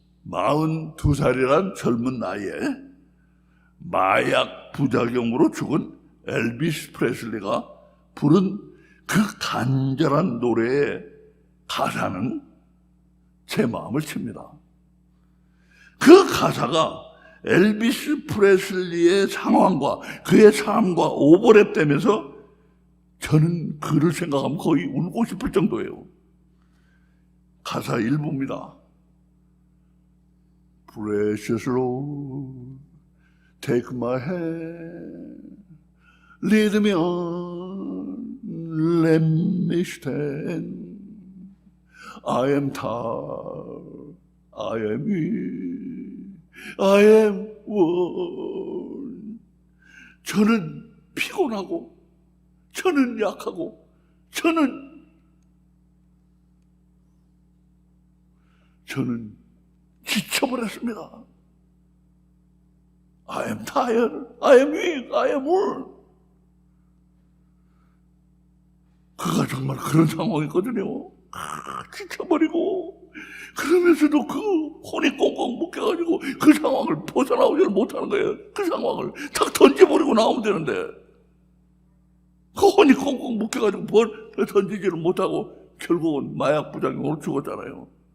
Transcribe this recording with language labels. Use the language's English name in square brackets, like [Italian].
[Korean] 42살이란 젊은 나이에 마약 부작용으로 죽은 엘비스 프레슬리가 부른 그 간절한 노래의 가사는 제 마음을 칩니다. 그 가사가 엘비스 프레슬리의 상황과 그의 삶과 오버랩되면서 저는 그를 생각하면 거의 울고 싶을 정도예요. 가사 일부입니다. [English] Precious Lord, take my hand, lead me on, let me stand. I am tired, I am weak, I am worn. [Korean] 저는 피곤하고, 저는 약하고, 저는 지쳐버렸습니다. [English] I am tired, I am weak, I am worn. [Korean] 그가 정말 그런 상황이거든요. 지쳐버리고 그러면서도 그 혼이 꽁꽁 묶여가지고 그 상황을 벗어나오지 못하는 거예요. 그 상황을 탁 던져버리고 나오면 되는데 그 혼이 꽁꽁 묶여가지고 던지지를 못하고 결국은 마약 부작용으로 죽었잖아요.